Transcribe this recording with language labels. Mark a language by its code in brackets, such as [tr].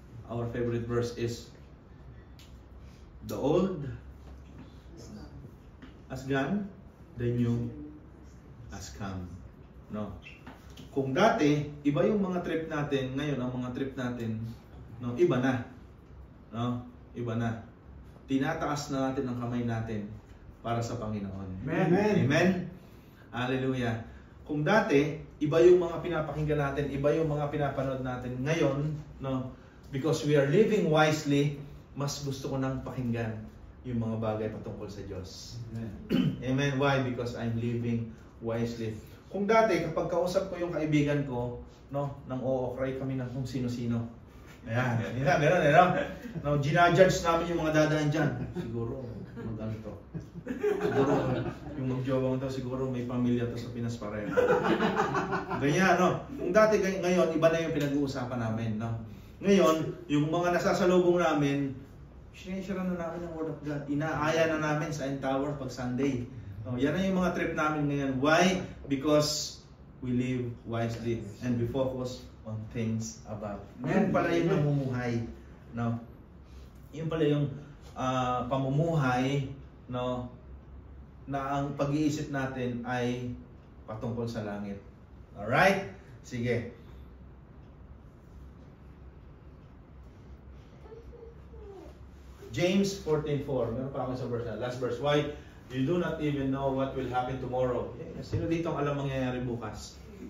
[en] Our favorite verse is, the old has gone, the new has come. No? [tl] Kung dati, iba yung mga trip natin, ngayon ang mga trip natin, no, iba na. No? Iba na. Tinataas na natin ang kamay natin para sa Panginoon. Amen. Amen. Hallelujah. Kung dati, iba yung mga pinapakinggan natin, iba yung mga pinapanood natin. Ngayon, no, [en] because we are living wisely, [tl] mas gusto ko nang pakinggan yung mga bagay patungkol sa Diyos. [en] Amen. Why? Because I'm living wisely. [tl] Kung dati, kapag kausap ko yung kaibigan ko, no, nang o-cry kami ng kung sino-sino. Ayan, gano'n, no, ginajudge namin yung mga dadaan dyan. Siguro, mag-ano to. Siguro, yung mag-jowang to, siguro may pamilya to sa Pinas pareho. Ganyan, no. Kung dati, ngayon, iba na yung pinag-uusapan namin, no. Ngayon, yung mga nasasalubong namin, sinishare na namin ang Word of God. Inaaya na namin sa End Tower pag Sunday. No, yan na yung mga trip namin ngayon. [en] Why? Because we live wisely and we focus on things above. [tl] Yan pala yung namumuhay. No? Yun pala yung pamumuhay, no, na ang pag-iisip natin ay patungkol sa langit. [en] Alright? Sige. [tl] James 14:4. Meron pa ako sa verse na. [en] Last verse. Why? You do not even know what will happen tomorrow. [tl] Sino dito ang alam mangyayari bukas?